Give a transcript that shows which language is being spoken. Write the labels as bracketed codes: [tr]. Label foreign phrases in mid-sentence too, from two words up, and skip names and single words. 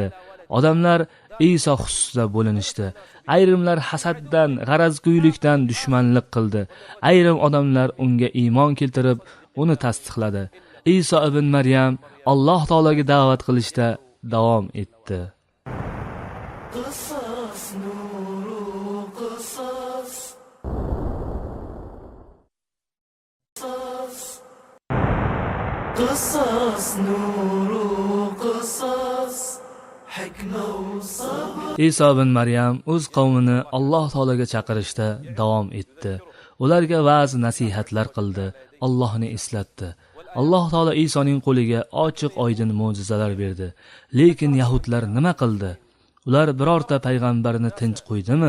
[uz] Odamlar Isa xususida bo'linishdi. Ayrimlar hasaddan, g'arazgo'ylikdan dushmanlik qildi. Ayrim odamlar unga iymon keltirib, uni tasdiqladi. Isa ibn Maryam Alloh taolaga da'vat qilishda davom etdi. [ar] قصص نور قصص قصص نور قصص حكمة وصبر. [uz] Isa ibn Maryam o'z qavmini Alloh taolaga chaqirishda davom etdi. Ularga va'z nasihatlar qildi, Allohni eslatdi. Alloh taolo Isoning qo'liga ochiq oydin mo'jizalar berdi. Lekin yahudlar nima qildi? Ular birorta payg'ambarni tinch qo'ydimi?